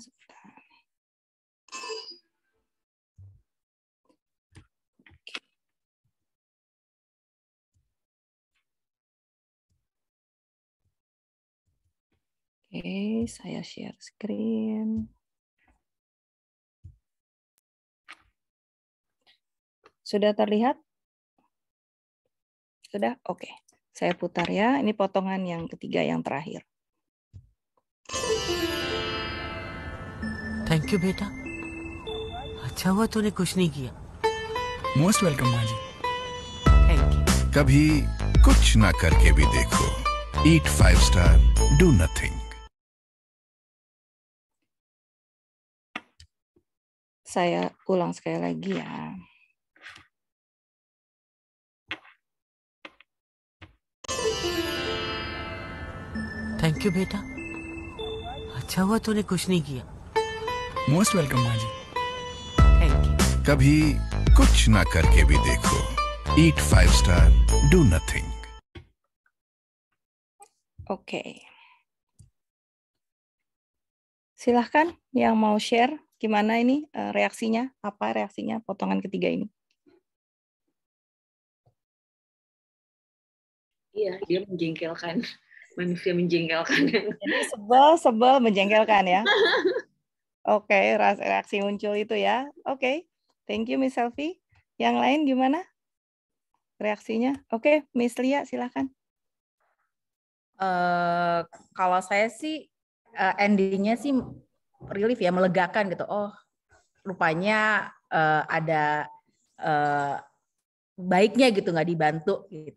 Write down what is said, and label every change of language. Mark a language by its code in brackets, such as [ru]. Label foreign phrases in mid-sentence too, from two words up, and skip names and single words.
[id] Sebentar. Oke, saya [en] share screen. [id] Sudah terlihat? Sudah? Oke. Saya putar ya. Ini potongan yang ketiga yang terakhir. [en] Thank you [hi] बेटा अच्छा हुआ तूने कुछ नहीं किया [en] Most welcome माँ जी। Thank you [hi] कभी कुछ ना करके भी देखो। [en] Eat 5 Star, Do nothing. [id] Saya ulang sekali lagi ya. [en] Thank you [hi] बेटा अच्छा हुआ तूने कुछ नहीं किया [en] Most welcome माँ जी। Thank you [hi] कभी कुछ ना करके भी देखो। [en] Eat 5 Star, Do nothing. [id] Oke. Silahkan yang mau share gimana ini reaksinya? Apa reaksinya potongan ketiga ini? Iya, dia menjengkelkan. Manusia menjengkelkan. Jadi sebel menjengkelkan ya. Oke, reaksi muncul itu ya. Oke, [en] thank you Miss Selfie. [id] Yang lain gimana reaksinya? Oke, Miss Lia silahkan. Kalau saya sih endingnya sih relief ya, melegakan gitu. Oh, rupanya ada baiknya gitu, nggak dibantu gitu.